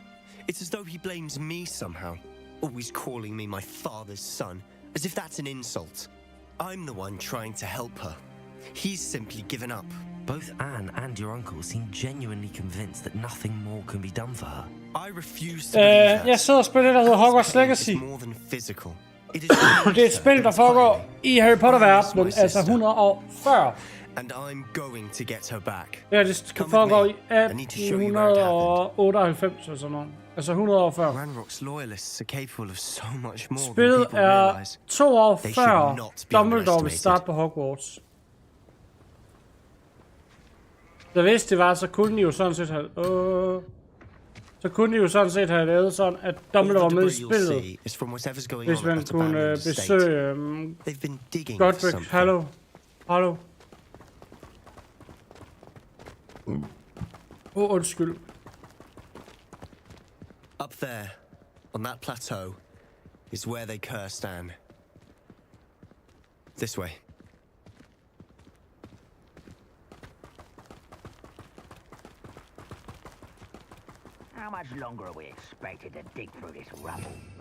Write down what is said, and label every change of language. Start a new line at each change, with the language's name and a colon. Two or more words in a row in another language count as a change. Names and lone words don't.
English: It's as though he blames me somehow, always calling me my father's son, as if that's an insult. I'm the one trying to help her. He's simply given up. Both Anne and your uncle seem genuinely convinced that nothing more can be done for her. I refuse to believe that.
Danish: Jeg sidder og spiller det, der hedder Hogwarts Legacy. Det er et spil, der foregår i Harry Potter-verdenen, altså 100 år før.
English: And I'm going to get her back.
Danish: Ja, det foregår i 1898 eller sådan noget. Altså 100 år før.
English: Ranrock's loyalists are capable of so much more than
Danish: Spillet
English: people
Danish: er
English: realize.
Danish: 2 år
English: They should
Danish: før
English: not be
Danish: Dumbledore vil
English: underestimated.
Danish: starte på Hogwarts. Så hvis det var, så kunne de jo sådan set have... så kunne de jo sådan set have lavet sådan, at Dumbledore var med i spillet. Hvis man kunne besøge... Godric, hallo. Hallo. Undskyld.
English: Up there, on that plateau, is where they cursed Anne. This way. How much longer are we expected to dig through this rubble?